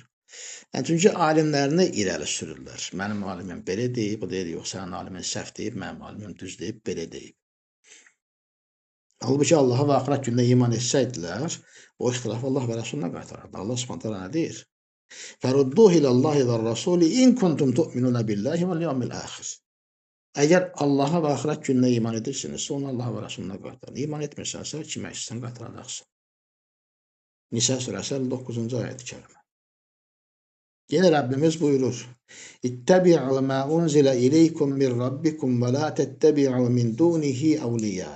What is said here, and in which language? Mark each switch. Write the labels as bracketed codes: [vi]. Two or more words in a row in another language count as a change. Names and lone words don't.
[az] Yəni, çünki alimlərini irəli sürürlər. Mənim alimim belə deyib, o deyir, yox, sənin alimin səhv deyib, mənim alimim düz deyib, belə deyib. Halbuki Allaha və axirət gününə iman etsəydilər, o ixtilafı Allah və Rəsuluna qaytarardı. Allah [ar] سبحانه تعالى [az] nə deyir? [ar] فردوه إلى الله والرسول إن كنتم تؤمنون بالله واليوم الآخر. [az] Əgər Allaha və axirət gününə iman edirsinizsə, onu Allah və Rəsuluna qaytarın. İman etmirsənsə, kimə istəsən qaytaracaqsın. Nisə surəsi 59-cu ayət-i kərimə. Yenə Rəbbimiz buyurur: [ar] اتبعوا ما أنزل إليكم من ربكم ولا تتبعوا من دونه أولياء.